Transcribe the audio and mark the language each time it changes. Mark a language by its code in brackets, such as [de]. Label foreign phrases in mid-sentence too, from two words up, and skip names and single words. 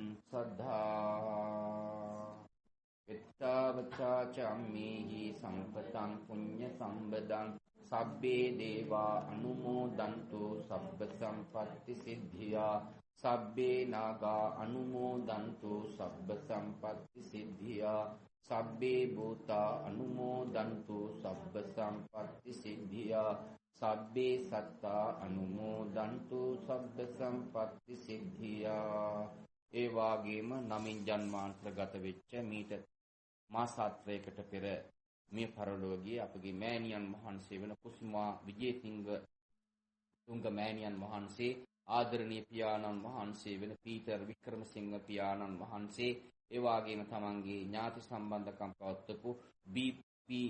[pi] සද්ධා එත්තවචා චම්මේහි සම්පතං පුඤ්ඤ සම්බදං සබ්බේ දේවා අනුමෝදන්තු සබ්බ සම්පත්ති සිද්ධියා සබ්බේ නාගා අනුමෝදන්තු සබ්බ සම්පත්ති සිද්ධියා සබ්බේ භූතා අනුමෝදන්තු සබ්බ සම්පත්ති සිද්ධියා සබ්බේ සත්තා අනුමෝදන්තු සබ්බ සම්පත්ති සිද්ධියා. [si] ඒ වාගේම නමින් ජන්මාන්තරගත වෙච්ච මීට මාසාත්‍රයකට පෙර මේ පරලෝකයේ අපගේ මෑණියන් වහන්සේ වෙන කුසුමා විජේසිංහ තුංග මෑණියන් වහන්සේ ආදරණීය පියාණන් වහන්සේ වෙන පීටර් වික්‍රමසිංහ පියාණන් වහන්සේ ඒ වාගේම තමන්ගේ ඥාති සම්බන්ධකම් පවත්වපු බී.පී.